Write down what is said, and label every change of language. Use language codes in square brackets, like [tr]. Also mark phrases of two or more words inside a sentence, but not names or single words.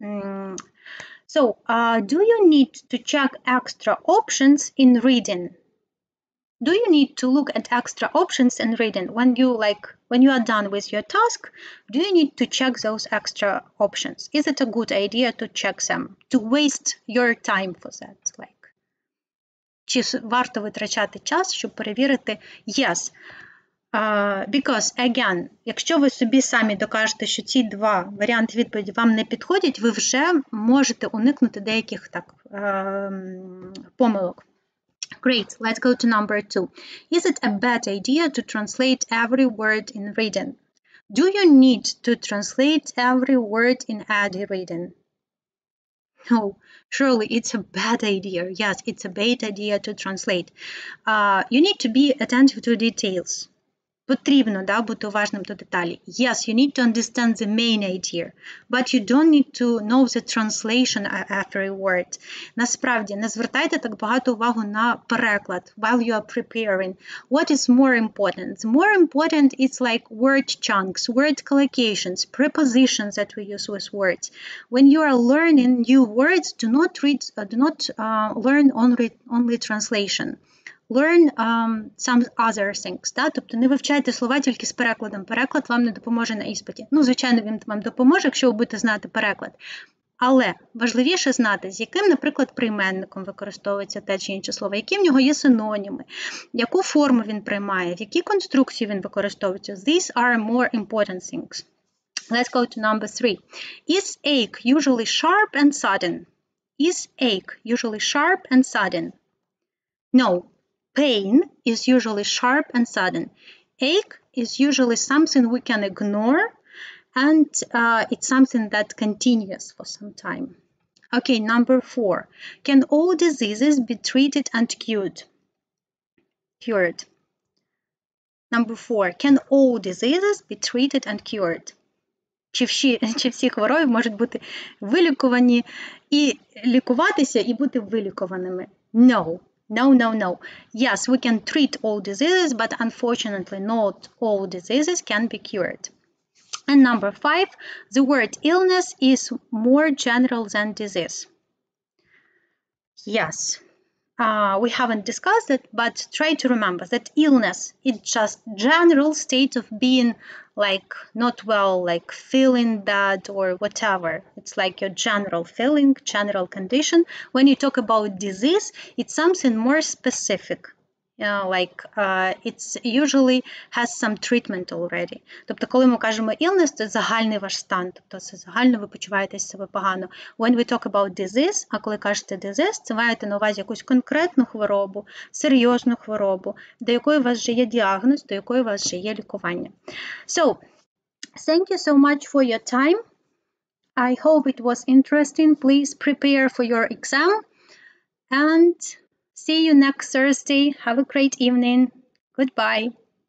[en] So, do you need to check extra options in reading? Do you need to look at extra options in reading? When you are done with your task, do you need to check those extra options? Is it a good idea to check them, to waste your time for that? [uk] Чи варто витрачати час, щоб перевірити? [en] Yes. Because, again, [uk] якщо ви собі самі докажете, що ці два варіанти відповіді вам не підходять, ви вже можете уникнути деяких помилок. [en] Great, let's go to number 2. Is it a bad idea to translate every word in reading? Do you need to translate every word in any reading? No, surely it's a bad idea. Yes, it's a bad idea to translate. You need to be attentive to details. [uk] Потрібно, бути уважним до деталі. [en] Yes, you need to understand the main idea, but you don't need to know the translation of every word. [uk] Насправді, не звертайте так багато увагу на переклад [en] while you are preparing. What is more important? The more important is like word chunks, word collocations, prepositions that we use with words. When you are learning new words, do not learn only translation. Learn some other things. [uk] Тобто не вивчайте слова тільки з перекладом. Переклад вам не допоможе на іспиті. Звичайно, він вам допоможе, якщо ви будете знати переклад. Але важливіше знати, з яким, наприклад, прийменником використовується те чи інше слово, які в нього є синоніми, яку форму він приймає, в якій конструкції він використовується. [en] These are more important things. Let's go to number 3. Is ache usually sharp and sudden? Is ache usually sharp and sudden? No. Pain is usually sharp and sudden. Ache is usually something we can ignore, and it's something that continues for some time. Okay, number 4. Can all diseases be treated and cured? Number 4. Can all diseases be treated and cured? [uk] Чи всі хвороби можуть бути вилікувані і лікуватися і бути вилікуваними? [en] No. No. Yes, we can treat all diseases, but unfortunately not all diseases can be cured. And number 5, the word illness is more general than disease. Yes, we haven't discussed it, but try to remember that illness is just general state of being not well, feeling bad or whatever. It's like your general feeling, general condition. When you talk about disease, it's something more specific. It's usually has some treatment already. [uk] Тобто, коли ми кажемо illness, це загальний ваш стан. Тобто, це загально ви почуваєтесь себе погано. [en] When we talk about disease, [uk] а коли кажете disease, це маєте на увазі якусь конкретну хворобу, серйозну хворобу, до якої у вас вже є діагноз, до якої у вас вже є лікування. [en] So, thank you so much for your time. I hope it was interesting. Please prepare for your exam. And see you next Thursday. Have a great evening. Goodbye.